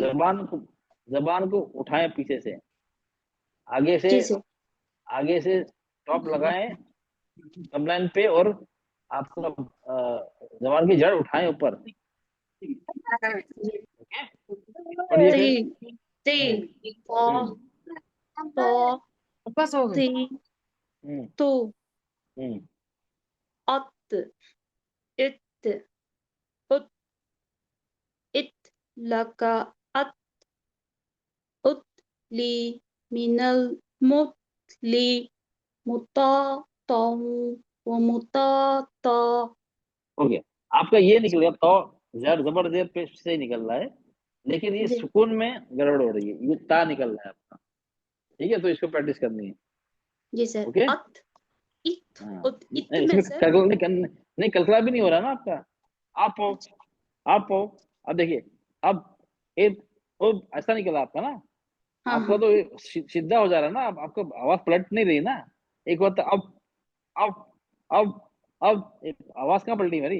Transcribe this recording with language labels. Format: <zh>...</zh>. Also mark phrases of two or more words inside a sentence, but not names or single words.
<hi>जबान को उठाएं पीछे से, आगे से टॉप लगाएं कमलाइन पे, और आपका जबान की जड़ उठाएं ऊपर। पढ़िए फिर। बस हो गई। तू अत इत उत इत लका अत उत ली मिनल मुतली मुतातौ व मुताता। हो गया आपका, ये निकल गया। तो जड़ जबर जेर पे से निकल रहा है, लेकिन ये सुकून में गड़बड़ हो रही है, ये ता निकल रहा है आपका, ठीक है। तो इसको प्रैक्टिस करनी है। जी सर। ओके, अत इत उत इत में इसमें सर। नहीं कलकला भी नहीं हो रहा ना आपका। आप अब देखिए, अब एक ऐसा निकला आपका ना, आपका तो सीधा हो जा रहा है ना, अब आपको आवाज पलट नहीं रही ना। एक बात, अब आवाज कहाँ पलटी मेरी?</hi>